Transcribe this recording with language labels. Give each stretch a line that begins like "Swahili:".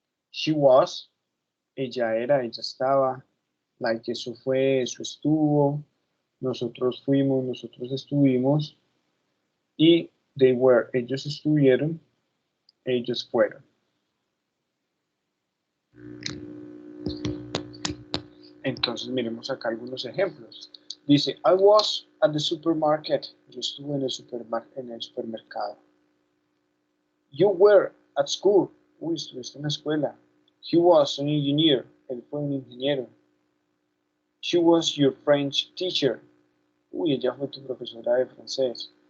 English: She was,
Spanish: ella era, ella estaba. Like, eso fue, eso estuvo. Nosotros fuimos, nosotros estuvimos. Y
English: they were,
Spanish: ellos estuvieron, ellos fueron. Entonces miremos acá algunos ejemplos. Dice,
English: I was at the supermarket.
Spanish: Yo estuve en el supermercado.
English: You were at school.
Spanish: Uy, estuviste en la escuela.
English: He was an engineer.
Spanish: Él fue un ingeniero.
English: She was your French teacher.
Spanish: Uy, ella fue tu profesora de francés.